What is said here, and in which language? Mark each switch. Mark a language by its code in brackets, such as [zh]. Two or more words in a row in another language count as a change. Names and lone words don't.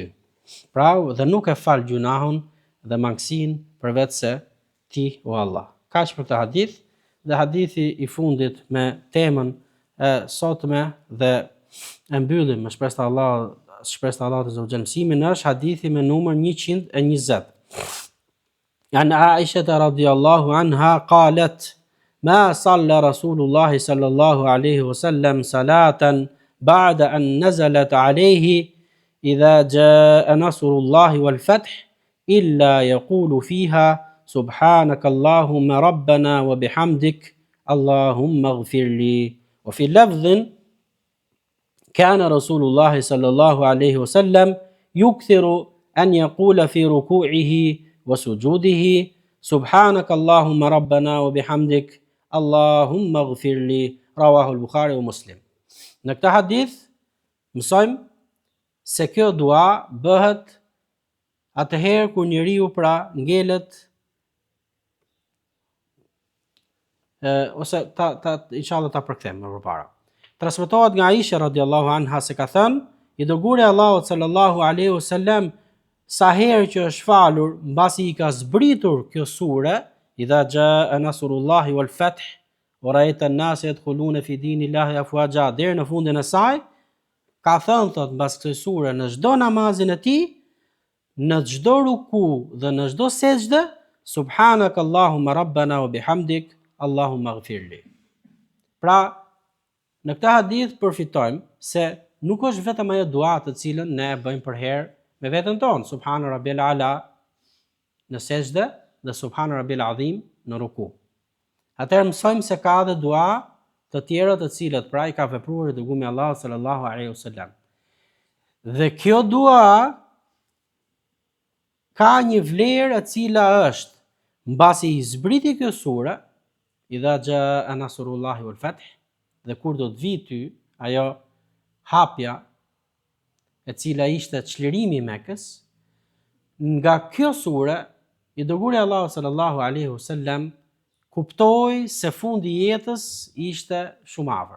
[sq] Pra dhe nuk e fal gjunahun dhe mangësinë përveç se ti o Allah. Kaq për këtë hadith dhe hadithi i fundit me temën e sotme dhe e mbyllim me shpresë të Allahut [ar] عز وجل [sq] mësimin është hadithi me numër 120. [ar] عن عائشة رضي الله عنها قالت ما صلى رسول الله صلى الله عليه وسلم صلاة بعد أن نزلت عليه إذا جاء نصر الله والفتح إلا يقول فيها سبحانك اللهم ربنا وبحمدك اللهم اغفر لي. وفي لفظ كان رسول الله صلى الله عليه وسلم يكثر أن يقول في ركوعه وسجوده سبحانك اللهم ربنا وبحمدك اللهم اغفر لي. رواه البخاري ومسلم. [sq] Në këtë hadith mësojmë se kjo dua bëhet atëherë kur njeriu pra ngelet ose inshallah ta përkthem më përpara. Transmetohet nga Aisha [ar] رضي الله عنها [sq] se ka thënë, i dërguari Allahut [ar] صلى الله عليه وسلم [sq] sa herë që është falur, mbasi i ka zbritur kjo sure, [ar] إذا جاء نصر الله والفتح ورأيت الناس يدخلون في دين الله أفواجا, [sq] deri në fundin e saj, ka thënë thot mbas kësaj sure në çdo namazin e tij, në çdo ruku dhe në çdo sejdë, [ar] سبحانك اللهم ربنا وبحمدك اللهم اغفر لي. [sq] Pra, në këtë hadith përfitojmë se nuk është vetëm ajo dua të cilën ne e bëjmë për herë me veten tonë, [ar] سبحان ربي الأعلى [sq] në sejdë dhe [ar] سبحان ربي العظيم [sq] në ruku. Atëherë mësojmë se ka edhe dua të tjera të cilat pra i ka vepruar dërguari i Allahut [ar] صلى الله عليه وسلم. [sq] Dhe kjo dua ka një vlerë e cila është mbasi i zbriti kjo sure, [ar] إذا جاء نصر الله والفتح, [sq] dhe kur do të vi ty ajo hapja e cila ishte çlirimi i Mekës, nga kjo sure i dërguari Allahu [ar] صلى الله عليه وسلم [sq] kuptoi se fundi i jetës ishte shumë afër.